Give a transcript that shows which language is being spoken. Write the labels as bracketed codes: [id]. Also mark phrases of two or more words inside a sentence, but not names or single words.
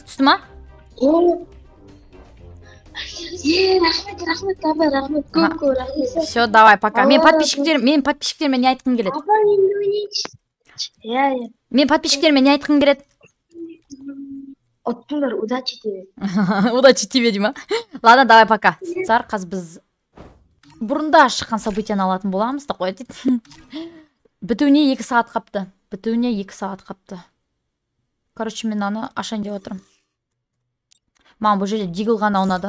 [kk] Түсті ма? Рахмет, апа, рахмет. Көп рахмет. [ru] Все, давай, пока. [kk] Мен подписчиктеріме не айтқым келеді? Апа, иә. Мен подписчиктеріме не айтқым келеді? Оттыңдар, [ru] удачи тебе. Удачи тебе, дейма. Ладно, давай, пока. [kk] Сар, қазір біз бұрында шыққан событияны алатын боламыз да қой дейді. Бітуіне 2 сағат қапты. Короче, мен аны ашайын деп отырмын. Маған бұл жерде дигл ғана ұнады.